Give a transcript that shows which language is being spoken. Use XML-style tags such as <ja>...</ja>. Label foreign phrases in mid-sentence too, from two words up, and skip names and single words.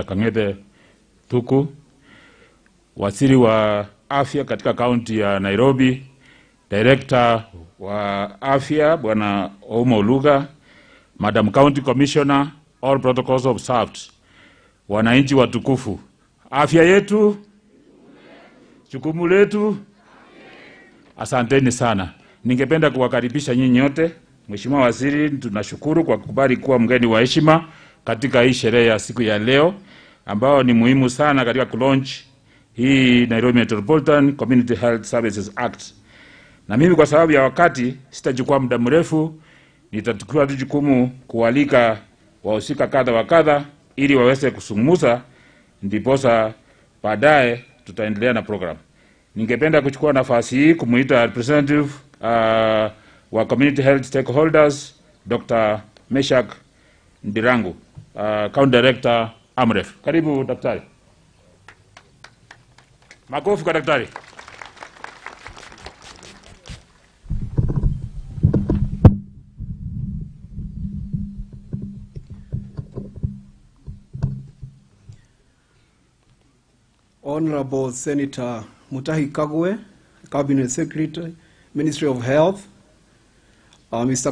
<sw>Kang'ethe Thuku, Waziri wa Afya katika kaunti ya Nairobi, Director wa Afya Bwana Ouma Oluga,</sw> <en>Madam County Commissioner, all protocols observed.</en> <sw>Wananchi watukufu, afya yetu, jukumu letu. Asanteni sana. Ningependa kuwakaribisha nyinyi nyote. Mheshimiwa Waziri, tunashukuru kwa kukubali kuwa mgeni wa heshima katika hii sherehe ya siku ya leo ambao ni muhimu sana katika kulaunch hii Nairobi Metropolitan Community Health Services Act. Na mimi kwa sababu ya wakati sitachukua muda mrefu, nitachukua jukumu kualika wahusika kadha wa kadha ili waweze kusungumuza, ndiposa baadaye tutaendelea na program. Ningependa kuchukua nafasi hii kumuita representative wa</sw> <en>community health stakeholders,</en> <sw>Dr. Meshak Ndirangu,</sw> <en>County Director</en> <sw>Amref. Karibu daktari. Makofi kwa daktari.</sw> <en>Honorable Senator Mutahi Kagwe, Cabinet Secretary, Ministry of Health, Mr.</en>